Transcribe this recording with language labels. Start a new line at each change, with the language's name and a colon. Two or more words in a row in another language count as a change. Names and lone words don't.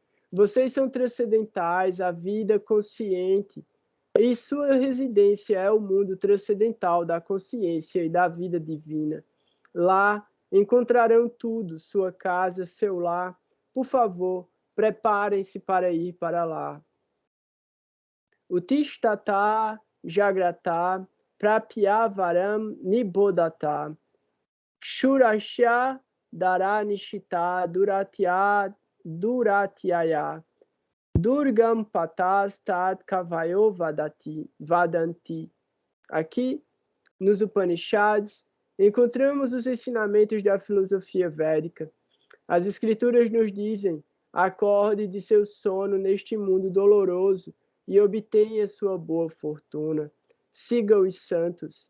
Portuguese: Vocês são transcendentais, a vida consciente. E sua residência é o mundo transcendental da consciência e da vida divina. Lá encontrarão tudo, sua casa, seu lar. Por favor, preparem-se para ir para lá.
Sanskrit: उत्तिष्ठत जाग्रत प्राप्यवरान् निबोधत क्षुरस्य धारानिशिता दुरत्यया दुर्गं पथस् तत् कवयो वदन्ति.
Portuguese: Aqui, nos Upanishads, encontramos os ensinamentos da filosofia védica. As escrituras nos dizem: acorde de seu sono neste mundo doloroso e obtenha sua boa fortuna. Siga os santos.